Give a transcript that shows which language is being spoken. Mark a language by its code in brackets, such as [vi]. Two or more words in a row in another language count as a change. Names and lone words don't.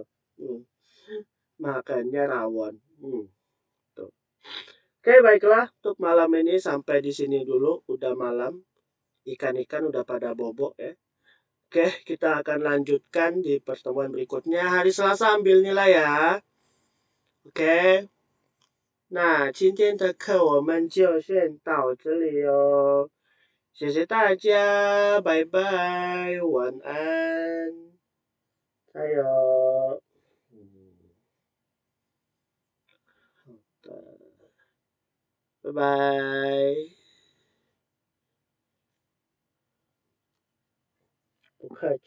[id] Makannya rawon. Tuh. Oke, baiklah. Untuk malam ini sampai di sini dulu. Udah malam. Ikan-ikan udah pada bobok ya. Oke, kita akan lanjutkan di pertemuan berikutnya. Hari Selasa ambil nilai ya. Oke. [zh] 那今天的课我们就先到这里哦，谢谢大家，拜拜，晚安，加油，好的，拜拜，不客